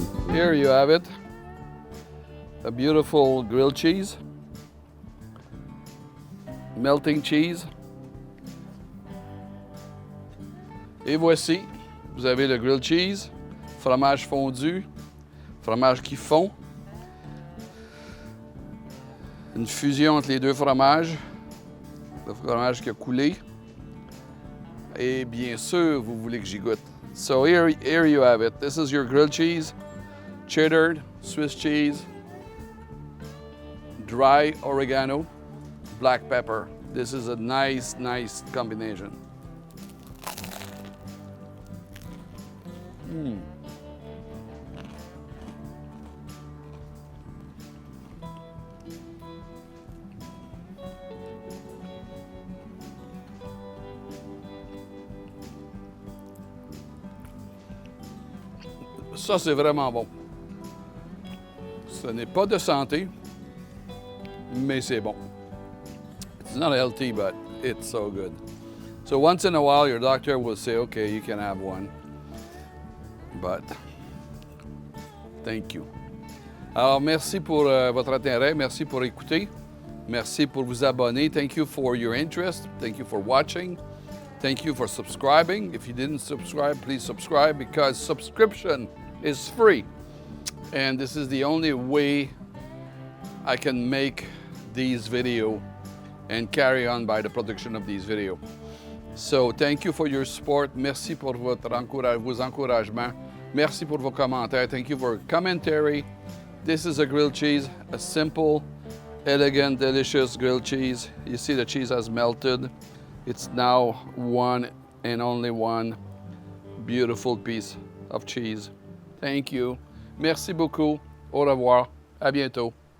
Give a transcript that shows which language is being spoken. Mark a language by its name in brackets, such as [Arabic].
[English] Here you have it, a beautiful grilled cheese, melting cheese. [French] Et voici, vous avez le grilled cheese, fromage fondu, fromage qui fond, une fusion entre les deux fromages, le fromage qui a coulé. Et bien sûr, vous voulez que j'y goûte. [English] So here you have it. This is your grilled cheese. Cheddar, Swiss cheese, dry oregano, black pepper. This is a nice combination. [French] Ça, c'est vraiment bon. Ce n'est pas de santé, mais c'est bon. [English] It's not healthy, but it's so good. So once in a while, your doctor will say, okay, you can have one. But thank you. [French] Alors, merci pour votre intérêt. Merci pour écouter. Merci pour vous abonner. [English] Thank you for your interest. Thank you for watching. Thank you for subscribing. If you didn't subscribe, please subscribe because subscription is free. And this is the only way I can make these videos and carry on by the production of these videos. So thank you for your support. [French] Merci pour vos encouragements. Merci pour vos commentaires. [English] Thank you for commentary. This is a grilled cheese, a simple, elegant, delicious grilled cheese. You see the cheese has melted. It's now one and only one beautiful piece of cheese. Thank you. [French] Merci beaucoup. Au revoir. À bientôt.